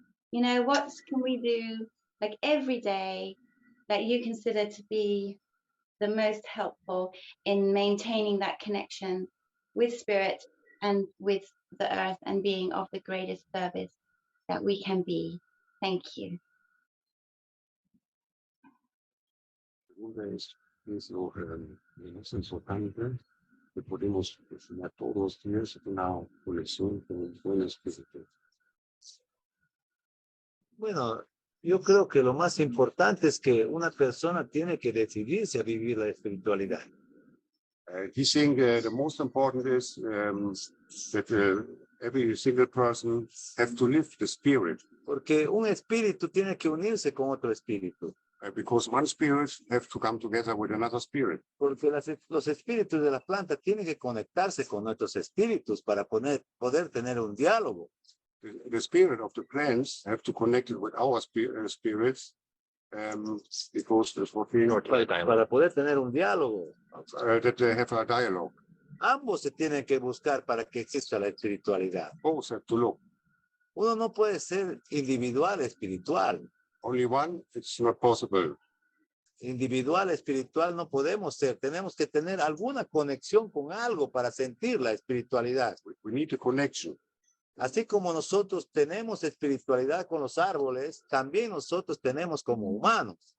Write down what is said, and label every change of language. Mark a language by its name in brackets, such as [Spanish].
[English] You know, what can we do like every day that you consider to be the most helpful in maintaining that connection with spirit and with the earth and being of the greatest service that we can be? Thank you. [Spanish] Es importante que podemos enseñar todos los días una conexión con el buen espíritu. Bueno, yo creo que lo más importante es que una persona tiene que decidirse a vivir la espiritualidad. [English] I think the most important is that every single person has to live the spirit. [Spanish] Porque un espíritu tiene que unirse con otro espíritu. [English] Because one spirit have to come together with another spirit. [Spanish] Porque los espíritus de la planta tienen que conectarse con nuestros espíritus para poder tener un diálogo. [English] The spirit of the plants have to connect it with our spirits, because there's what we [Spanish] para poder tener un diálogo. [English] That they have a dialogue. [Spanish] Ambos se tienen que buscar para que exista la espiritualidad. [English] Both have to look. [Spanish] Uno no puede ser individual espiritual. [English] Only one, it's not possible. [Spanish] Individual espiritual no podemos ser. Tenemos que tener alguna conexión con algo para sentir la espiritualidad. [English] We need a connection. [Spanish] Así como nosotros tenemos espiritualidad con los árboles, también nosotros tenemos como humanos.